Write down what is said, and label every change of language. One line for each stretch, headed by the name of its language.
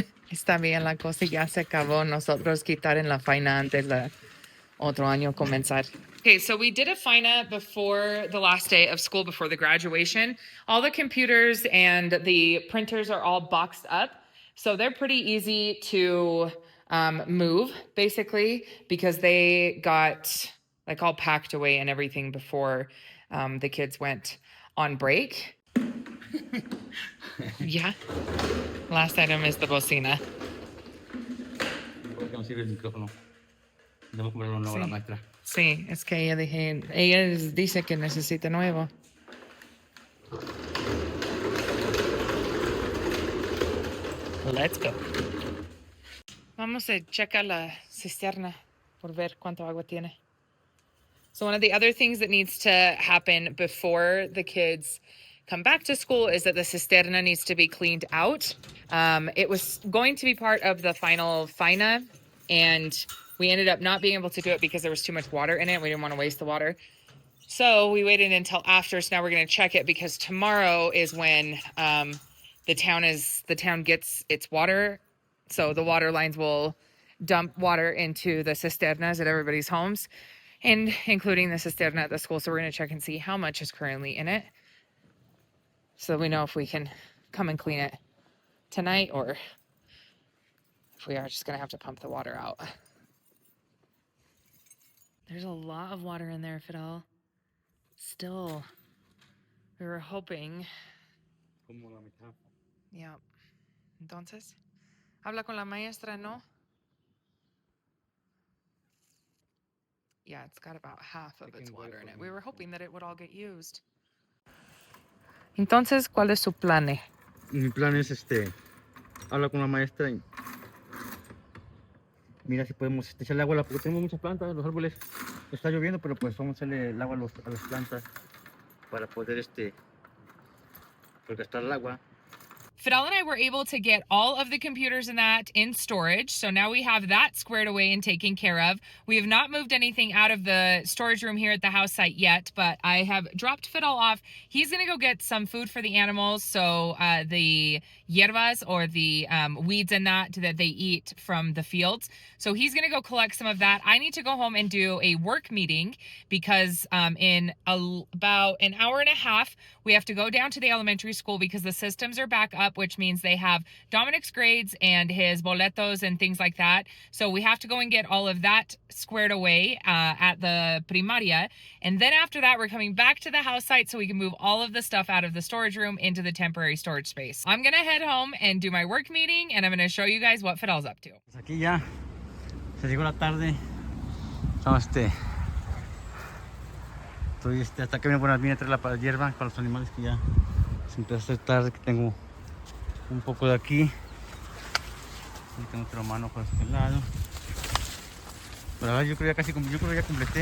Spanish: Está bien la cosa, ya se acabó. Nosotros quitar en la faena antes de otro año comenzar.
English: Okay, so we did a faena before the last day of school, before the graduation. All the computers and the printers are all boxed up. So they're pretty easy to move, basically, because they got like all packed away and everything before the kids went on break. Yeah. Last item is the bocina.
Spanish: ¿Por qué no sirve el micrófono? Debemos ponerlo nuevo a la maestra. Sí, es que ella dice que necesita nuevo.
English: Let's go.
Spanish: Vamos a checar la cisterna por ver cuánto agua tiene.
English: So one of the other things that needs to happen before the kids come back to school is that the cisterna needs to be cleaned out. It was going to be part of the final faena, and we ended up not being able to do it because there was too much water in it. We didn't want to waste the water. So we waited until after. So now we're going to check it because tomorrow is when the town gets its water. So the water lines will dump water into the cisternas at everybody's homes, and including the cisterna at the school. So we're going to check and see how much is currently in it, so we know if we can come and clean it tonight or if we are just going to have to pump the water out. There's a lot of water in there, Fidel. Still, we were hoping.
Spanish: Como la mitad.
English: Yeah.
Spanish: Entonces, habla con la maestra, ¿no?
English: Yeah, it's got about half of its water in it. We were hoping that it would all get used.
Spanish: Entonces, ¿cuál es su plan? Mi plan es habla con la maestra y mira si podemos echarle agua porque tenemos muchas plantas, los árboles. Está lloviendo, pero pues vamos a echarle el agua a las plantas para poder porque está el agua.
English: Fidel and I were able to get all of the computers and that in storage. So now we have that squared away and taken care of. We have not moved anything out of the storage room here at the house site yet, but I have dropped Fidel off. He's going to go get some food for the animals so the hierbas, or the weeds and that they eat from the fields. So he's gonna go collect some of that. I need to go home and do a work meeting because in about an hour and a half, we have to go down to the elementary school because the systems are back up, which means they have Dominic's grades and his boletos and things like that. So we have to go and get all of that squared away at the primaria. And then after that, we're coming back to the house site so we can move all of the stuff out of the storage room into the temporary storage space. I'm gonna head home and do my work meeting, and I'm gonna show you guys what Fidel's up to.
Spanish: Pues aquí ya se llegó la tarde. Estamos estoy hasta que vine a traer la hierba para los animales, que ya se empezó a hacer tarde, que tengo un poco de aquí. Aquí tengo otro manojo de este lado. Pero ahora yo creo que ya completé.